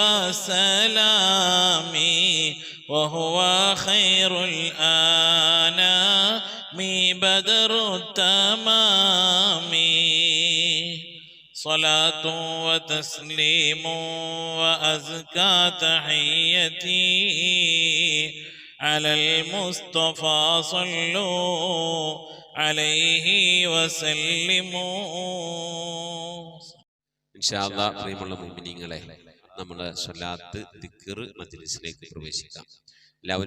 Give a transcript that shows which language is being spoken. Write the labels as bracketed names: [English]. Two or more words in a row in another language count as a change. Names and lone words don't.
[Arabic] وسلامي وهو خير الأنام بدر التمام صلاة وتسليم وأزكى تحيتي على المصطفى صلوا عليه وسلموا. إن شاء الله. [Malayalam] പ്രിയമുള്ള മുഅ്മിനീങ്ങളെ, നമ്മുടെ സ്വലാത്ത് ദിക്ർ മജ്ലിസിലേക്ക് പ്രവേശിക്കാം.